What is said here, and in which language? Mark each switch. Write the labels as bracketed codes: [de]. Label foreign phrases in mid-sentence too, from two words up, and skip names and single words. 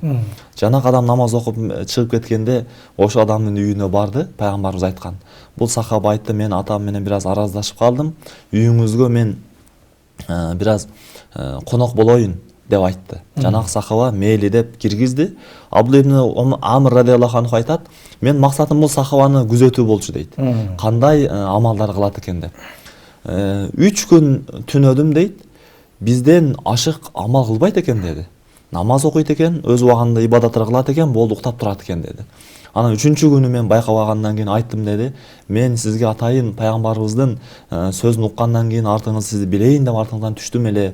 [ky] Жанак адам намаз окуп чыгып кеткенде ошол адамдын үйүнө барды, пайгамбарыбыз айткан. Бул сахаба айтты: "Мен атам менен бир аз араздашып калдым. Үйүңүзгө мен бир аз конок болоюн" деп айтты. Жанак сахаба мейли деп киргизди. Абдулла ибн Амр [ar] رضي الله عنه [ky] айтат: "Мен максатым бул сахабаны күзөтүү болчу" дейт. Кандай амалдар кылат экен деп. 3 күн түнөдүм дейт. Бизден ашык амал кылбайт экен деди. Намаз окуйт экен, өз убагында ибадаттар кылат экен, болду уктап турат экен деди. Анан 3-чү күнү мен байкабагандан кийин айттым деди. "Мен сизге атайын пайгамбарыбыздын сөзүн уккандан кийин артыңыз сизди билейин деп артыңыздан түштүм эле.